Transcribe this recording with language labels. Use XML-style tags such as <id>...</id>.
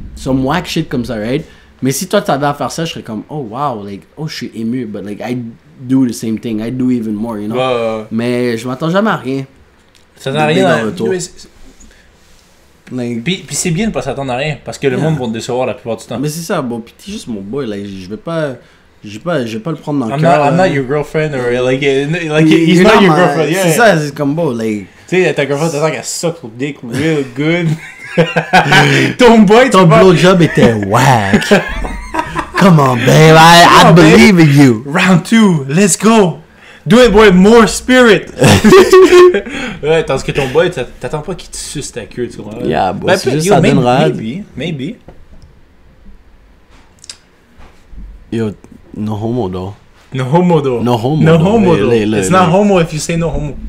<en>Some whack shit</en> <fr>comme ça,</fr> <en>right?</en> <fr>Mais si toi, t'avais à faire ça, je serais comme,</fr> <en>oh, wow, like, oh,</en> <fr>je suis ému,</fr> <en>but, like, I do the same thing, I do even more, you know?</en> <fr>Mais je m'attends jamais à rien. Ça n'a rien en retour.</fr> <en>Like,</en> <fr>puis c'est bien de pas s'attendre à rien, parce que le monde va te décevoir la plupart du temps. Mais c'est ça, bon, pis t'es juste mon boy,</fr> <en>like,</en> <fr>je vais pas le prendre dans le cœur.</fr> <en>I'm not your girlfriend, or like he's not your girlfriend, yeah.</en> <fr>C'est ça, c'est comme beau,</fr> <en>like...</en> <fr>Tu sais, ta girlfriend, t'attends qu'elle</fr> <en>suck</en> <fr>ton</fr> <en>dick real good.</en> <fr>Ton blowjob était whack.</fr> <en>Come on, babe, I believe in you. Round 2, let's go. Do it with more spirit.</en> <fr>Ouais, tandis que ton boy, t'attends pas qu'il te suce ta queue, tu vois.</fr> <en>Yeah, boy,</en> <fr>c'est juste ça donne rade.</fr> <en>Maybe. Yo, no homo, though. No homo, though. No homo, though. It's not homo if you say no homo.</en>